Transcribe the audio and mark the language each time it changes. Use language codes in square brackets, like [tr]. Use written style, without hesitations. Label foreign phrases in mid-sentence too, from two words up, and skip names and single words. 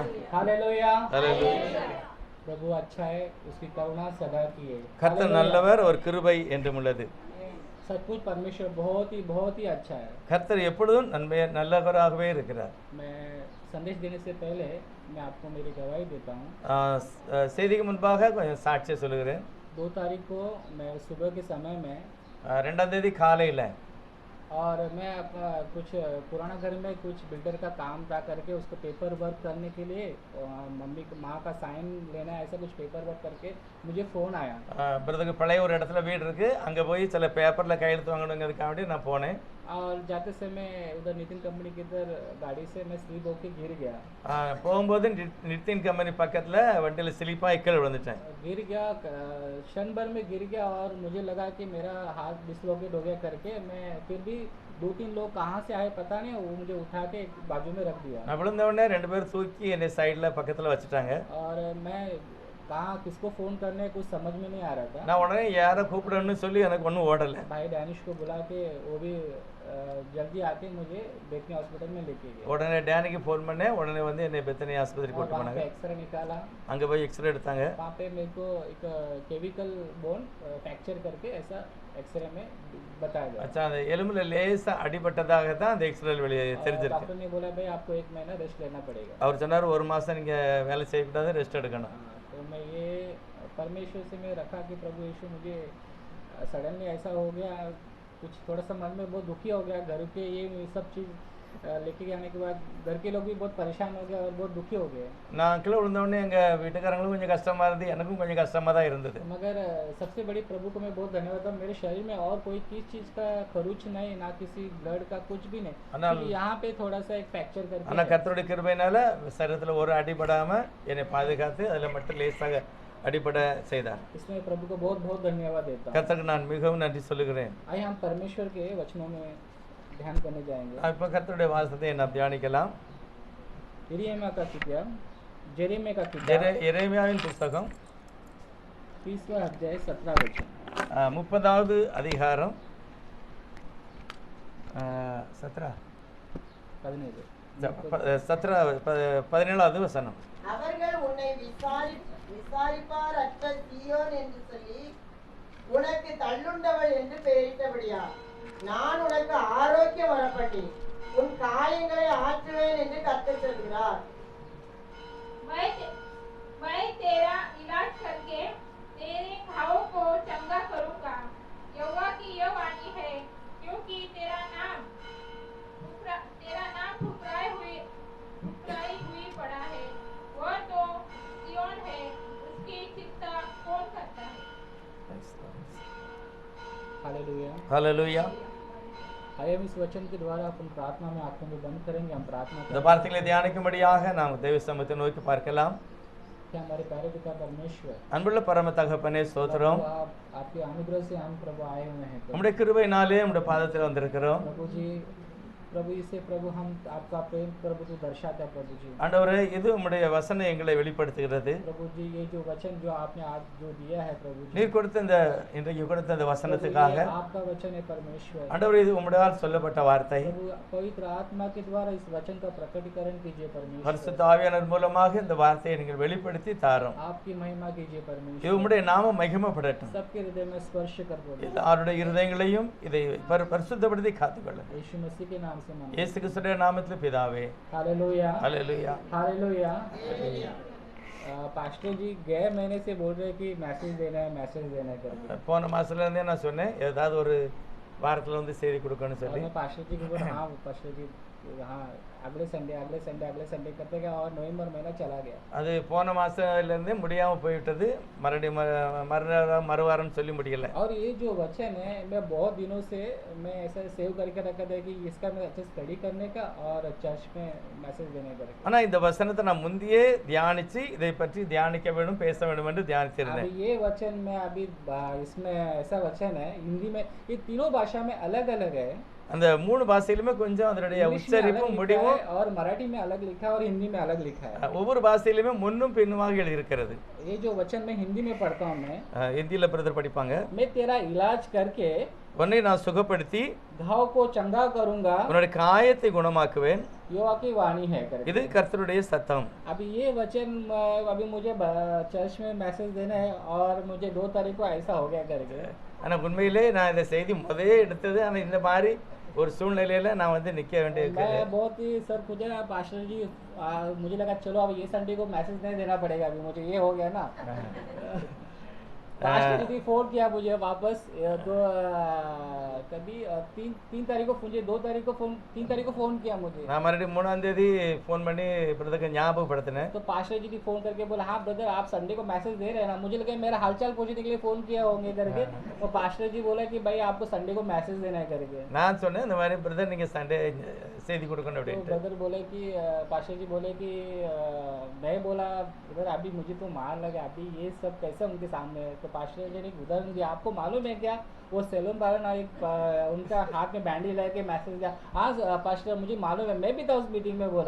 [hi] हालेलुया, हालेलुया। प्रभु अच्छा है, उसकी करुणा सदा की है। [ta] கர்த்தர் நல்லவர், ஒரு கிருபை என்றும் உள்ளது. [hi] सचमुच परमेश्वर बहुत ही अच्छा है। [ta] கர்த்தர் எப்பொழுதும் நல்லவராகவே இருக்கிறார். [hi] मैं संदेश देने से पहले मैं आपको मेरी गवाही देता हूँ। [ta] செய்திக்கு முன்பாக கொஞ்சம் சாட்சியை சொல்லுகிறேன். [hi] 2 तारीख को मैं सुबह के समय में [ta] 2ஆம் தேதி காலையில் [hi] और मैं कुछ पुराना घर में कुछ बिल्डर का काम था करके उसको [en] paper work [hi] करने के लिए मम्मी माँ का साइन लेना है, ऐसा कुछ [en] paper work [hi] करके मुझे फ़ोन आया। [ta] பிரதருக்கு பழைய ஒரு இடத்துல வீடு இருக்குது, அங்கே போய் சில பேப்பரில் கையெழுத்து வாங்கணுங்கிறதுக்காக வேண்டி நான் போனேன். [hi] और जाते समय उधर नितिन कंपनी की इधर गाड़ी से मैं स्लिप होके गिर गया। [ta] போகும்போது நிतिन कंपनी பக்கத்தில் வண்டியில் ஸ்லிப்பாக கீழே விழுந்துட்டேன். [hi] गिर गया, क्षण भर में गिर गया और मुझे लगा कि मेरा हाथ डिसलोकेट हो गया करके मैं फिर भी 2-3 लोग कहाँ से आए पता नहीं, वो मुझे उठा के बाजू में रख दिया। [ta] நான் விழுந்த உடனே 2 பேர் தூக்கி என்னை சைடில் பக்கத்தில் வச்சுட்டாங்க. [hi] और मैं कहाँ किसको फ़ोन करने कुछ समझ में नहीं आ रहा था। [ta] நான் உடனே யாரை கூப்பிடணும்னு சொல்லி எனக்கு ஒன்றும் ஓடலை. [hi] भाई डैनिश को बुला के वो भी जल्दी आके मुझे बेतनी हॉस्पिटल में लेके गए। [ta] உடனே டேனிக்கு ஃபோன் பண்ணேன், உடனே வந்து என்னை பெத்தனி ஆஸ்பத்திரி கூட்டு போனாங்க. [hi] एक्सरे निकाला, [ta] அங்கே போய் எக்ஸ்ரே எடுத்தாங்க. [hi] वहाँ पे मेरे को एक [en] clavicle bone fracture [hi] करके ऐसा एक्सरे में बताया गया। [ta] அச்சா அந்த எலும்புல லேசா அடிபட்டதாக தான் அந்த எக்ஸ்ரேல வெளியே தெரிஞ்சிருக்கு. [hi] डॉक्टर ने बोला भाई आपको 1 महीना रेस्ट लेना पड़ेगा। [ta] அவர் சொன்னார் 1 மாசம் நீங்க வேலை செய்யக்கூடாது, ரெஸ்ட் எடுக்கணும். [hi] तो मैं ये परमेश्वर से मैं रखा कि प्रभु यीशु मुझे सडनली ऐसा हो गया, कुछ थोड़ा सा मन में बहुत दुखी हो गया। घर के ये सब चीज़ लेके आने के बाद घर के लोग भी बहुत परेशान हो गए और बहुत दुखी हो गए। [ta] நான் கீழே விழுந்த உடனே எங்கள் வீட்டுக்காரங்களும் கொஞ்சம் கஷ்டமாக இருந்து, எனக்கும் கொஞ்சம் கஷ்டமாக தான் இருந்தது. [hi] मगर सबसे बड़ी प्रभु को मैं बहुत धन्यवाद दूं, मेरे शरीर में और कोई किस चीज़ का खरोच नहीं, ना किसी ब्लड का कुछ भी नहीं। [ta] ஆனால் [hi] सिर्फ यहाँ पे थोड़ा सा एक फ्रैक्चर करके [ta] ஆனால் கர்த்தருடைய கிருபையினால சரீரத்தில் ஒரு அடிபடாமல் என்னை பாதுகாத்து அதில் மட்டும் லேசாக அடிபட செய்தார். [hi] इसमें प्रभु को बहुत बहुत धन्यवाद देता हूँ। [ta] கர்த்தருக்கு நான் மிகவும் நன்றி சொல்லுகிறேன். [hi] आइए हम परमेश्वर के वचनों में ध्यान करने जाएंगे। [ta] இப்போ கர்த்தருடைய வாசத்தை நாம் தியானிக்கலாம். [hi] यिर्मयाह का किताब, जेरेमिया का किताब, [ta] எரேமியாவின் புஸ்தகம் [hi] 30वां अध्याय 17 वचन। [ta] 30வது அதிகாரம் 17 17வது வசனம். அவர்கள் உன்னை விசாரிப்பார் அற்ற சீயோன் என்று சொல்லி உனக்கு தள்ளுண்டவள் என்று பெயரிட்டபடியா நான் உனக்கு ஆரோக்கியம் வரப்பட்டேன், உன் காயங்களை ஆற்றுவேன் என்று கர்த்தர் சொல்கிறார்। [hi] मैं तेरा इलाज करके तेरे घावों को चंगा करूंगा, यहोवा की यह वाणी है, क्योंकि तेरा नाम ठुकराई हुई पड़ा है। वह तो सिय्योन है, उसकी चिंता कौन करता है। हालेलुया। [ta] ஹல்லேலூயா. [hi] आइए हम इस वचन के द्वारा अपन प्रार्थना में आंखों को बंद करेंगे। हम प्रार्थना [ta] இந்த [hi] करेंगे [ta] வார்த்தைகளை தியானிக்கும்படியாக நாம் தேவ சமூகத்தை நோக்கி பார்க்கலாம். [hi] कि हमारे प्यारे पिता परमेश्वर, [ta] அன்புள்ள பரம தகப்பனே ஸ்தோத்திரம். [hi] प्रभु, आप आपके अनुग्रह से हम प्रभु आए हुए हैं। [ta] உம்முடைய கிருபையினாலே உம்முடைய பாதத்தில் வந்திருக்கிறோம். [hi] प्रभु जी, प्रभु इसे प्रभु हम आपका प्रेम प्रभु को दर्शाता है। प्रभु जी, [ta] ஆண்டவரே, இது உம்முடைய வசனம் எங்களை வெளிப்படுத்துகிறது. [hi] प्रभु जी, ये जो वचन जो आपने आज जो दिया है प्रभु जी, [ta] நீர் கொடுத்த இந்த இன்றைக்கு கொடுத்த இந்த [hi] प्रभु, [ta] வசனத்துக்காக [hi] ये आपका वचन है परमेश्वर। [ta] ஆண்டவரே, இது உம்முடையால் சொல்லப்பட்ட வார்த்தை. [hi] प्रभु पवित्र आत्मा के द्वारा इस वचन का प्रकटीकरण कीजिए परमेश्वर। [ta] பரிசுத்த ஆவியானவர் மூலமாக இந்த வார்த்தையை நீங்கள் வெளிப்படுத்தி தாரும். [hi] आपकी महिमा कीजिए [ta] இது [hi] परमेश्वर। [ta] உம்முடைய நாமம் மகிமைப்படட்டும். [hi] सबके हृदय में स्पर्श कर प्रभु, [ta] எல்லாருடைய இருதயங்களையும் இதை பரிசுத்தப்படுத்தி காத்துக்கொள்ளும். [hi] यीशु मसीह के नाम से मांगते [ta] இயேசு கிறிஸ்துவின் நாமத்தில் பிதாவே. [hi] हालेलुया, [ta] ஹல்லேலூயா. [hi] हालेलुया। पास्टर जी गए महीने से बोल रहे कि मैसेज देना है करके। [ta] போன மாசத்துல இருந்தே நான் சொன்னேன் ஏதாவது ஒரு வாரத்துல வந்து செய்தி கொடுக்கணும்னு [hi] और [ta] சொல்லி. [hi] मैं पास्टर जी को बोला हाँ पास्टर जी, हाँ अगले संडे करते गया और नवंबर महीना चला गया। [ta] அது போன மாசத்துல இருந்தே முடியாம போய்விட்டது. மறுவாரம் சொல்லி முடியல. [hi] और ये जो वचन है मैं बहुत दिनों से मैं ऐसा सेव करके रखा था कि इसका मैं अच्छे स्टडी करने का और चर्च में मैसेज देने का। [ta] ஆனா இந்த வசனத்தை நான் முந்தியே தியானிச்சு இதை பற்றி தியானிக்க வேண்டும், பேச வேண்டும் என்று தியானிச்சிருந்தேன். [hi] अभी ये वचन में अभी इसमें ऐसा वचन है हिंदी में, ये तीनों भाषा में अलग अलग है। [ta] அந்த மூணு பாஷையிலுமே கொஞ்சம் அதனுடைய [hi] इंग्लिश में अलग [ta] உச்சரிப்பும் [hi] लिखा [ta] முடிவும் [hi] है और मराठी में अलग लिखा है और हिंदी में अलग लिखा है। [ta] ஒவ்வொரு பாஷையிலுமே முன்னும் பின்னுமாக எழுதியிருக்கிறது. [hi] ये जो वचन मैं हिंदी में पढ़ता हूँ मैं, [ta] ஹிந்தியில பிரதர் படிப்பாங்க. [hi] मैं तेरा इलाज करके [ta] உன்னை நான் சுகப்படுத்தி [hi] घाव को चंगा करूंगा, [ta] உன்னுடைய காயத்தை குணமாக்குவேன். [hi] यहोवा की वाणी है करके। [ta] இது கர்த்தருடைய சத்தம். [hi] अभी ये वचन अभी मुझे चर्च में मैसेज देना है और मुझे 2 तारीख को ऐसा हो गया करके। [ta] ஆனா உண்மையிலே நான் இந்த செய்தி முதலே எடுத்தது. ஆனா இந்த மாதிரி ஒரு சூழ்நிலையில நான் வந்து நிக்க வேண்டியிருக்குது. [hi] मैं बहुत ही सर खुद पास्टर जी मुझे लगा चलो अब ये संडे को मैसेज नहीं देना पड़ेगा, अभी मुझे ये हो गया ना। पास्टर जी फोन किया मुझे वापस तो कभी 3 तारीख को मुझे 2 तारीख को फोन 3 तारीख को फोन किया मुझे। [ta] நான் மறுபடியும் 3ஆம் தேதி ஃபோன் பண்ணி பிரதருக்கு ஞாபகப்படுத்தினேன். [hi] तो पास्टर जी की फोन करके बोला हाँ ब्रदर आप संडे को मैसेज दे रहे हैं ना। मुझे लगा मेरा हालचाल पूछने के लिए फोन किया होंगे करके। तो पास्टर जी बोला कि भाई आपको संडे को मैसेज देना है करके। [ta] நான் சொன்னேன் இந்த மாதிரி பிரதர் நீங்க சண்டே செய்தி கொடுக்கணும் [hi] तो [ta] அப்படின்ட்டு. [hi] ब्रदर बोले कि पास्टर जी बोले कि मैं बोला ब्रदर अभी मुझे तो मार लगा, अभी ये सब कैसे उनके सामने है। तो पास्टर जी ने उदाहरण दिया, आपको मालूम है क्या वो सेलून वाला ना एक उनका हाथ में बैंडी लेके मैसेज दिया। हाँ पास्टर मुझे मालूम है, मैं भी था उस मीटिंग में बोला।